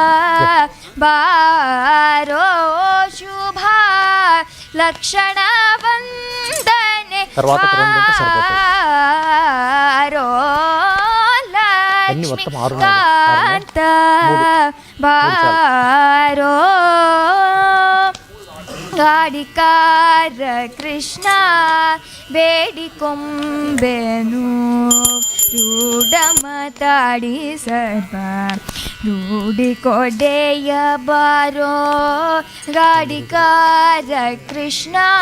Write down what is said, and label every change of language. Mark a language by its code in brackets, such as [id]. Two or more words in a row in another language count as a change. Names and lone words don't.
[kn] ಬಾರೋ ಶುಭ ಲಕ್ಷಣ ವಂದನ [te] తర్వాత ఒక రెండు ఉంటే సరిపోతుంది. [kn] బారో [te] అన్ని లక్ష్మీ మొత్తం ఆరు [kn] ಕಾಂತ ಬಾರೋ ಗಾಡಿಕಾರ ಕೃಷ್ಣ ಬೇಡಿಕೊಂಬೆನು ರೂಢ ಮಾತಾಡಿ ಸರ್ವ ರೂಢಿಕೊಡೆಯ ಬಾರೋ ಗಾಡಿಕಾರ ಕೃಷ್ಣ